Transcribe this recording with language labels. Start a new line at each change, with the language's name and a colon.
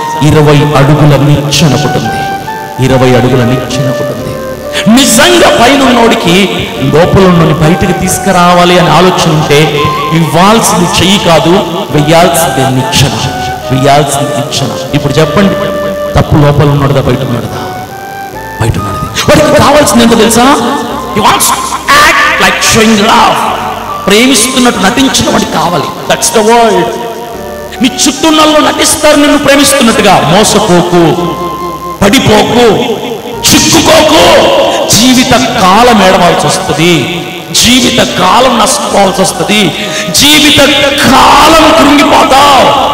Telugu: 20 అడుగుల నిచ్చెన ఒకటి ఉంది. 20 అడుగుల నిచ్చెన ఒకటి ఉంది. నిజంగా పైన ఉన్నోడికి లోపల ఉన్నోని బయటకు తీసుకురావాలి అని ఆలోచన ఉంటే ఇవ్వాల్సింది చెయ్యి కాదు, వెయ్యాల్సింది నిచ్చెన. ఇప్పుడు చెప్పండి, తప్పు లోపల ఉన్నాడుదా బయట ఉన్నాడుదా? బయట ఉన్నాడు. వాడికి కావాల్సింది ఏంటో తెలుసా?
English: He wants to act like showing love.
Telugu: ప్రేమిస్తున్నట్టు నటించిన వాడికి కావాలి.
English: That's the word.
Telugu: నీ చుట్టూనల్లో నటిస్తారు నిన్ను ప్రేమిస్తున్నట్టుగా. మోసపోకు, పడిపోకు, చిక్కుకోకు. జీవిత కాలం ఏడవాల్సి వస్తుంది, జీవిత కాలం నష్టపోవాల్సి వస్తుంది, జీవిత కాలం కృంగిపోతావు.